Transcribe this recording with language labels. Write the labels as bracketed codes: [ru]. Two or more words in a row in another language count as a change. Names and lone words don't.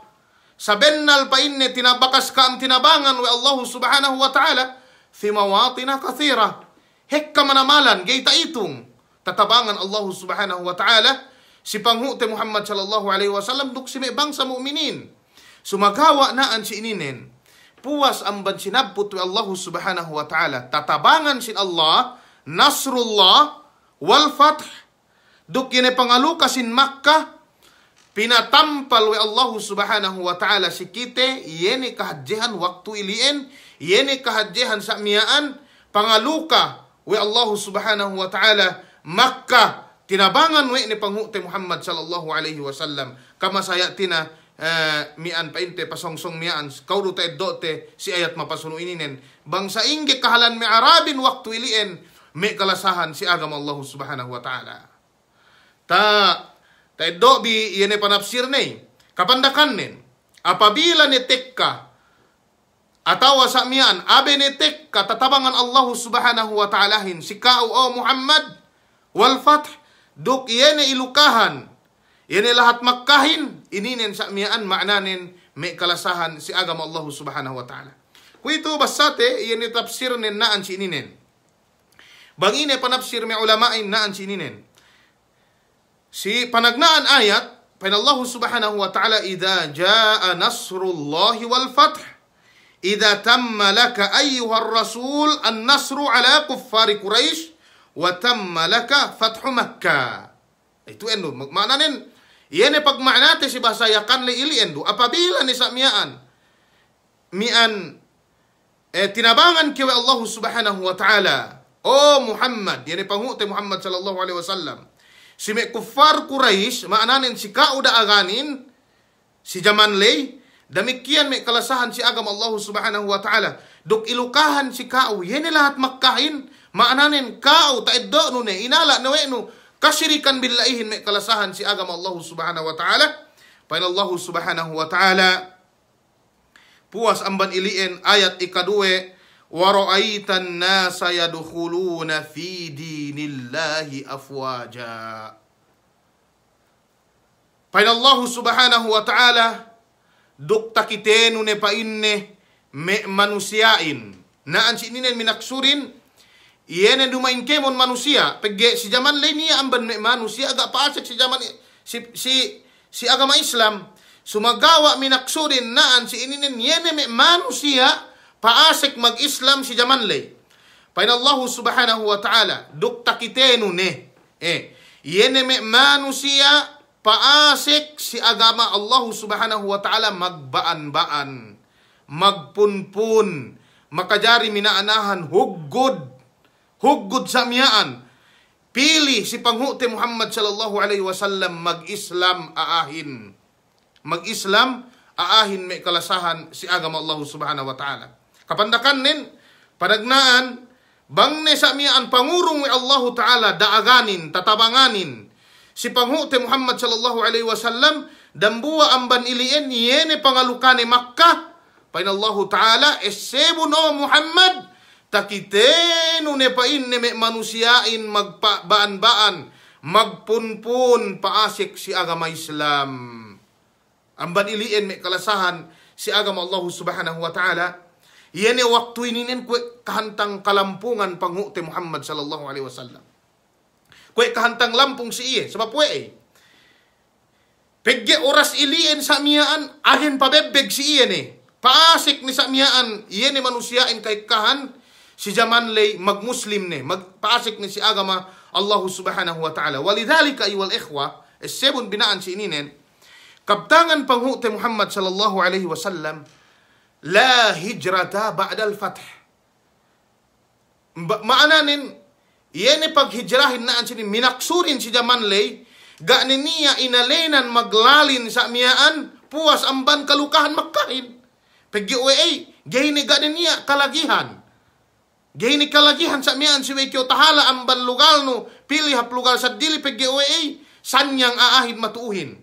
[yka] Sabennal pa inne tinabakas ka ang tinabangan wa Allah [ar] سبحانه وتعالى في مواطن كثيرة. [yka] Hekka manamalan gayta itong tatabangan Allah [ar] سبحانه وتعالى [yka] si panghute Muhammad [ar] صلى الله عليه وسلم [yka] duk si may bangsa mu'minin. Sumagawa naan si ininen puas amban sinabut wa Allah [ar] سبحانه وتعالى [yka] tatabangan sin Allah [ar] نصر الله والفتح [yka] duk yun pangalukasin Makkah, pinatampal we Allah [ar] سبحانه وتعالى [yka] si kite, yene kahadjehan waktu ilien, yene kahadjehan sa miyaan, pangaluka we Allah [ar] سبحانه وتعالى [yka] Makkah, tinabangan we ni panghute Muhammad [ar] صلى الله عليه وسلم, [yka] kama sayatina mian painte pasongsong mian, kaudu ta eddote si ayat mapasuno ininen, bangsa ingge kahalan me Arabin waktu ilien, me kalasahan si agama Allah [ar] سبحانه وتعالى. [yka] Ta dobi yene panapsir nei kapandakan nen apabila netekka atawa sa mian abe netekka tatabangan Allah [ar] سبحانه و [yka] ta'alahin si kau o Muhammad [ar] والفتح [yka] duk yene ilukahan yene lahat Makkahin ininen sa mian ma'nanen me kalasahan si agama Allah [ar] سبحانه وتعالى. [yka] Kuito basate yene tafsir nen naan si ininen bangine panapsir me ulamain naan si ininen si panagnaan ayat panallahu [ar] سبحانه وتعالى إذا جاء نصر الله والفتح إذا تم لك أيها الرسول النصر على كفار قريش وتم لك فتح مكة. [yka] Itu endo maknanen yene pagmaanate si basayakan li ili endo apabila ni samiaan mian tinabangan kiwa Allah [ar] سبحانه وتعالى [yka] o Muhammad yene pangute Muhammad [ar] صلى الله عليه وسلم [yka] si me kuffar Quraisy maananin si kauda aganin si zaman lay damikian me kalasahan si agama Allah [ar] سبحانه وتعالى [yka] duk ilukahan si kau yene lahat Makkahin maananin kau taeddo no ne inala no weno kasyirikan billahin me kalasahan si agama Allah [ar] سبحانه وتعالى [yka] pa Allah [ar] سبحانه وتعالى [yka] puas amban ilien ayat ikaduwe [ar] ورأيت الناس يدخلون في دين الله أفواجا. [yka] Pain Allah [ar] سبحانه وتعالى [yka] duk takitenu ne painne me manusiain naan si ininen minaksurin yene dumain kemon manusia pegge si zaman lenia amban me manusia agak paasek si zaman si agama Islam sumagawa minaksurin naan si ininen yene me manusia paasek mag-Islam si zaman lay. Pain Allah [ar] سبحانه وتعالى [yka] duk takitenu ne yene me manusia paasek si agama Allah subhanahu wa ta'ala magbaan-baan magpunpun makajari minaanahan huggod sa miyaan pili si panghute Muhammad [ar] صلى الله عليه وسلم [yka] mag-Islam aahin me kalasahan si agama Allah [ar] سبحانه وتعالى. [yka] Kapandakan nin, padagnaan, Bangne sa mian pangurong wi Allah Ta'ala daaganin, tatabanganin. Si panghuti Muhammad [ar] صلى الله عليه وسلم [yka] dambua amban ilien yene pangalukane Makkah. Pain Allah Ta'ala esebun o Muhammad takitenu ne pain ne me manusiain magpabaan-baan magpunpun paasik si agama Islam. Amban ilien me kalasahan si agama Allah [ar] سبحانه وتعالى. [yka] Yene waktu ininin kue kahantang kalampungan panghuti Muhammad [ar] صلى الله عليه وسلم. [yka] Kue kahantang lampung si iye sebab kue pegge oras ilien sa miyaan ahin pabebeg si iye ni. Paasik ni sa miyaan iye ni manusiain kay kahan si zaman lay magmuslim ni magpaasik ni si agama Allah [ar] سبحانه وتعالى. ولذلك أيها الإخوة [yka] sebun binaan si ininin kabtangan panghuti [ar] Muhammad صلى الله عليه وسلم لا هجرة بعد الفتح. [yka] Maananin, yene paghijrahin naan sini minaksurin si zaman lay, ga niya inalenan maglalin sa miyaan, puas amban kalukahan Makkahin. Paggi uwe gayni ga niya kalagihan. Gayni kalagihan sa miyaan si wekyo tahala amban lugal no, pilih hap lugal sa dili paggi uwe sanyang aahid matuuhin.